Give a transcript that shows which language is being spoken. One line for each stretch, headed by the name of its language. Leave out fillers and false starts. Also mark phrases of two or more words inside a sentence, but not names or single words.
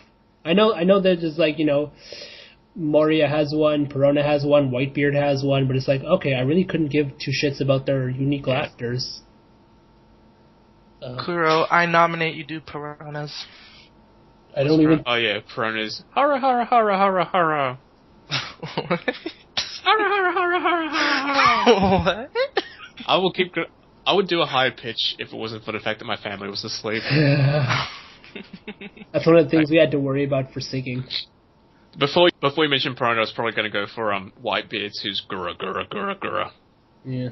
English: I know that there's like, Moria has one, Perona has one, Whitebeard has one, but it's like, okay, I really couldn't give two shits about their unique laughters. Kuro, I nominate you do Peronas. I don't even... Oh yeah, Perona's hara hara hara hara hara. What? Hara hara hara hara hara. What? I would do a higher pitch if it wasn't for the fact that my family was asleep. That's one of the things we had to worry about for singing. Before you mention Perona, I was probably going to go for Whitebeards, who's gura gura gura gura. Yeah.